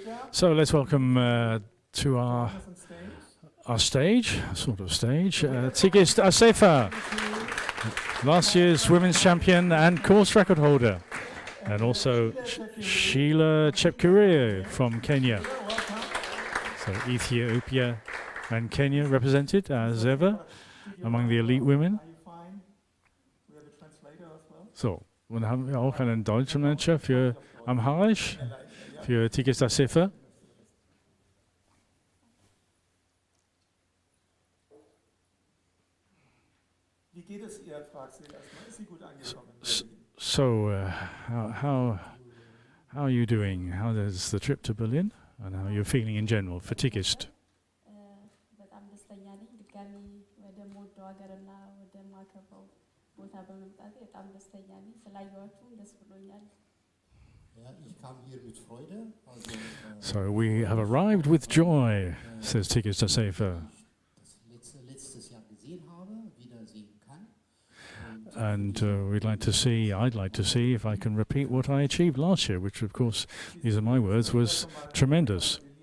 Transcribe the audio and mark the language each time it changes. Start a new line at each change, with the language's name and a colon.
English: So let's welcome to our stage, sort of stage, Tigist Asefa, last year's women's champion and course record holder, and also Sheila Chepkuria from Kenya. So Ethiopia and Kenya represented as ever among the elite women.
German: So, und dann haben wir auch einen deutschen Manager für Amharisch, für Tigist Asefa. Wie geht es ihr, fragst du erstmal. Ist sie gut angekommen?
English: So, how are you doing? How is the trip to Berlin? and how you're feeling in general for Tigist.
Amharic: በጣም ደስተኛ ነኝ ድጋሚ ወደ ሞዶ ሀገርና ወደ ማከበው ቦታ በመምጣቴ በጣም ደስተኛ ነኝ ስላየኋችሁም ደስ ብሎኛል።
English: So we have arrived with joy, says Tigist Asefa. And I'd like to see if I can repeat what I achieved last year, which of course, these are my words, was tremendous.